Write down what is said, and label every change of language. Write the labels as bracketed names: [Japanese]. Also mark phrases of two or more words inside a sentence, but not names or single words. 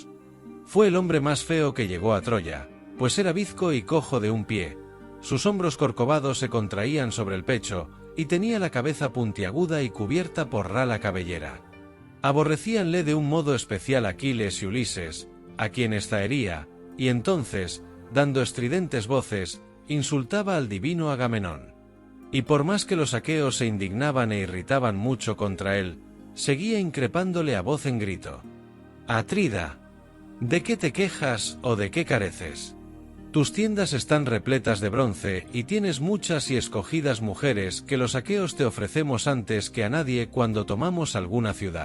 [Spanish] Fue el hombre más feo que llegó a Troya, pues era bizco y cojo de un pie, sus hombros corcovados se contraían sobre el pecho, y tenía la cabeza puntiaguda y cubierta por rala cabellera. Aborrecíanle de un modo especial Aquiles y Ulises, a quienes zahería, y entonces, dando estridentes voces, insultaba al divino Agamenón. Y por más que los aqueos se indignaban e irritaban mucho contra él, seguía increpándole a voz en grito. «Atrida, ¿de qué te quejas o de qué careces? Tus tiendas están repletas de bronce y tienes muchas y escogidas mujeres que los aqueos te ofrecemos antes que a nadie cuando tomamos alguna ciudad.